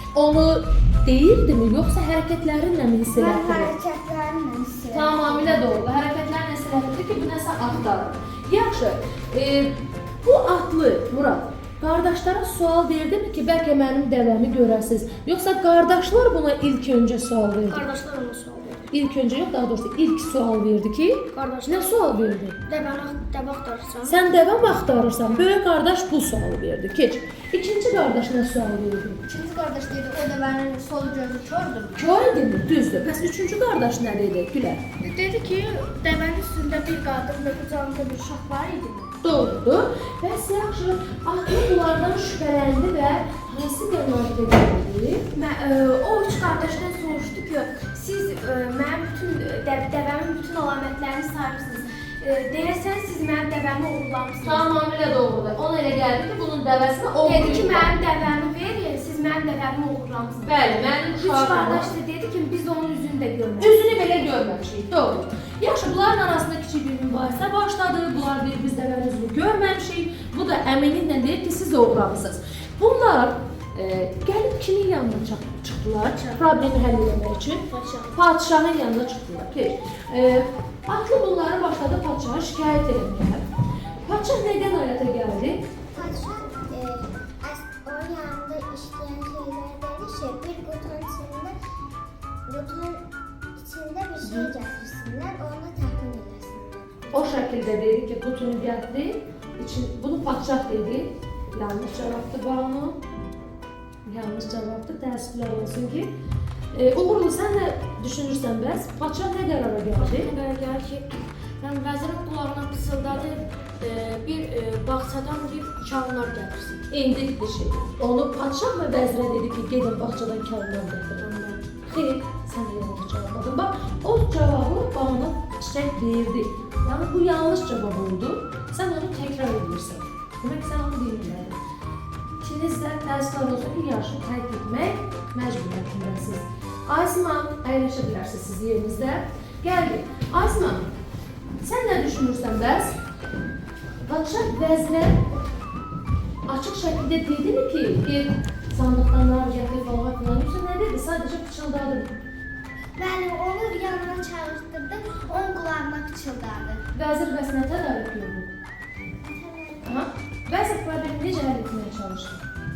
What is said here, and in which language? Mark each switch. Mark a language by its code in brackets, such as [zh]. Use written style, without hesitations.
[az] Onu deyirdimi, yoxsa hərəkətlərinlə mi hiss Mən elətdirir? hərəkətlərimlə hiss edirəm. Tamamilə doğru. Hərəkətlərlə hiss elətdirir ki, bu nəsə axtarır. Yaxşı, bu atlı, Murad, qardaşlara sual verdimi ki, bəlkə mənim dəvəmi görəsiz? Yoxsa qardaşlar buna ilk öncə sual verdi? Qardaşlar ona sual verdi. İlk öncə yox, daha doğrusu ilk sual verdi ki, Qardaşlar nə sual verdi? dəvə axtarırsan. Sən dəvə mi axtarırsan? Böyük qardaş bu sualı verdi. Keç. İkinci qardaş nə sual verdi? İkinci qardaş dedi, o dəvənin sol gözü kördür. Kör idimi? Düzdür. Bəs üçüncü qardaş nə dedi? Gülər. Dedi ki, dəvənin üstündə bir qadın və qucağında bir uşaq var idi. Doğrudur. Bəs yaxşı, atlı bunlardan şübhələndi və hansı qənaətə gəldi? O üç qardaşdan soruşdu ki, siz mənim dəvəmin bütün əlamətlərini sayırsınız. Deyəsən siz mənim dəvəmi oğurlamısınız. Tamamilə doğrudur. Ona elə gəldi ki, bunun dəvəsini oğurlayıb. Dedi ki, mənim dəvəmi verin, siz mənim dəvəmi oğurlamısınız. Bəli, mənim Üç qardaş da dedi ki, biz onun üzünü də görmədik. Üzünü belə görmədik. görməmişik. Doğru. Yaxşı, bunların arasında kiçik bir mübahisə başladı. Bunlar deyir, biz dəvənizi görməmişik. Bu da əminliklə deyir ki, siz oğurlamısınız. Bunlar gəlib kimin yanına çıxdılar? Problemi həll etmək üçün padşahın yanına çıxdılar. Atlı bunları başladı padşaha şikayət etməyə. Padşah nədən öyrətə gəldi? [tr] Padşah onun yanında işleyen şeyler dedi ki bir kutunun içinde bir şey getirsinler, onu tahmin edesinler. [az] O şəkildə dedi ki, qutunu gətir. Bunu padşah dedi. Yanlış cavabdı Banu. Yanlış cavabdı. Təəssüflər olsun ki. Uğurlu, sən nə düşünürsən bəs? Padşah nə qərara gəldi? Qərarlar ki, mən vəzirin qulağına pısıldadı, bir bağçadan bir kağınlar gətirsin. İndi bir şey. Onu padşah və vəzirə dedi ki, gedin bağçadan kağınlar gətirin. Xeyr, sən də yanlış cavabladın. Bax, o cavabı Banu Çiçək deyirdi. Yəni bu yanlış cavab oldu. Sən onu təkrar edirsən. Demək sən onu bilmədin. İkiniz də təəssüflər olsun ki, yarışı tərk etmək məcburiyyətindəsiniz. Aysiman, əyləşə bilərsiniz siz yerinizdə. Gəldik. Aysiman, sən nə düşünürsən bəs? Padşah vəzirə açıq şəkildə dedimi ki, gel sandıqdan nar gətir falan filan, yoxsa nə dedi? Sadəcə pıçıldadı. Bəli, onu yanına çağırtdırdı, onun qulağına pıçıldadı. Vəzir bəs nə tədarük gördü? Vəzir problemi necə həll etməyə çalışdı?